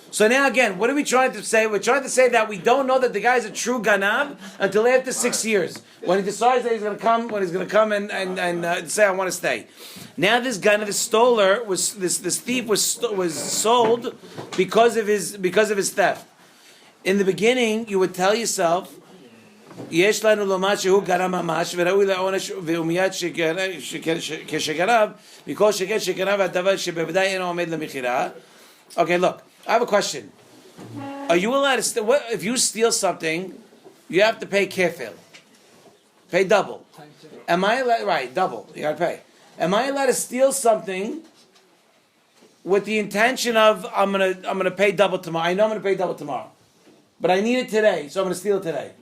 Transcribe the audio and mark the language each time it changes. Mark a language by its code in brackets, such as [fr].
[en] So now again, what are we trying to say? We're trying to say that we don't know that the guy's a true ganav until after 6 years. When he decides that he's going to come, and say, I want to stay. Now this ganav, this stoler, this thief was sold because of his theft. In the beginning, you would tell yourself, [he] יש לנו לומר שהוא גנב ממש וראוי לעונש ומיד כשגנב מכל שכן שגנב הדבר שבוודאי אינו עומד למכירה. [en] Okay, look, I have a question. Are you allowed to if you steal something, you have to pay kefil. Pay double. Am I allowed, right, double, you gotta pay. Am I allowed to steal something with the intention of I'm gonna pay double tomorrow. I know I'm gonna pay double tomorrow, but I need it today, so I'm gonna steal it today.